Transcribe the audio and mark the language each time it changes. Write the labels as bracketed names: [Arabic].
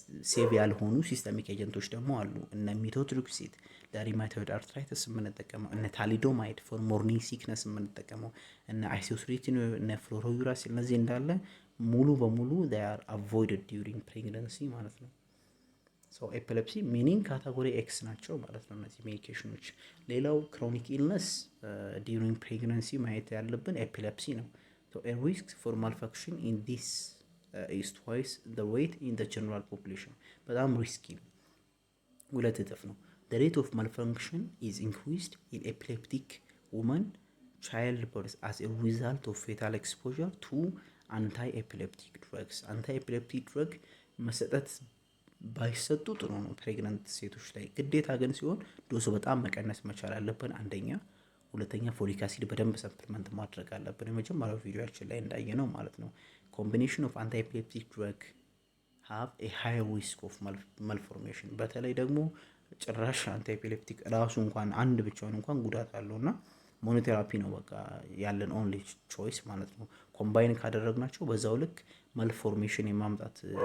[Amharic] ሴቭ ያልሆኑ ሲስተሚክ ኤጀንቶች ደግሞ አሉ። እነ ሚቶትሪክሲት ለሪማቶይድ አርትራይተስ የምንጠቀመው፣ እነ ታሊዶማይድ ፎር ሞርኒንግ ሲክነስ የምንጠቀመው፣ እነ አይሶስሪቲን፣ እነ ፍሎሮዩራሲል እነዚህ እንዳለ ሙሉ በሙሉ [English] they are avoided during pregnancy [Amharic] ማለት ነው። [English] so epilepsy meaning ካቴጎሪ ኤክስ [Amharic] ናቸው ማለት ነው እነዚህ ሜዲኬሽኖች። ሌላው ክሮኒክ ኢልነስ [English] during pregnancy [Amharic] ማየት ያለብን ኤፒሌፕሲ ነው። [English] so a risk for malfunction in this is twice the rate in the general population. [Amharic] በጣም ሪስኪ ነው፣ ሁለት እጥፍ ነው። [English] the rate of malfunction is increased in epileptic women childbirth as a result of fetal exposure to anti-epileptic drugs. [Amharic] anti-epileptic drug መሰጠት ባይሰጡ ጥሩ ነው ፕሬግናንት ሴቶች ላይ። ግዴታ ግን ሲሆን ዶሱ በጣም መቀነስ መቻል አለብን አንደኛ። ሁለተኛ ፎሊክ አሲድ በደንብ ሰፕሊመንት ማድረግ አለብን፣ የመጀመሪያው ቪዲዮችን ላይ እንዳየነው ማለት ነው። [English] ኮምቢኔሽን ኦፍ አንታይ ኤፒሌፕቲክ ድረግ ሃቭ ኤ ሃይ ሪስክ ኦፍ ማልፎርሜሽን። [Amharic] በተለይ ደግሞ ጭራሽ አንታይ ኤፒሌፕቲክ ራሱ እንኳን አንድ ብቻውን እንኳን ጉዳት አለውና ሞኖቴራፒ ነው በቃ ያለን ኦንሊ ቾይስ ማለት ነው። ኮምባይን ካደረግናቸው በዛው ልክ ማልፎርሜሽን የማምጣት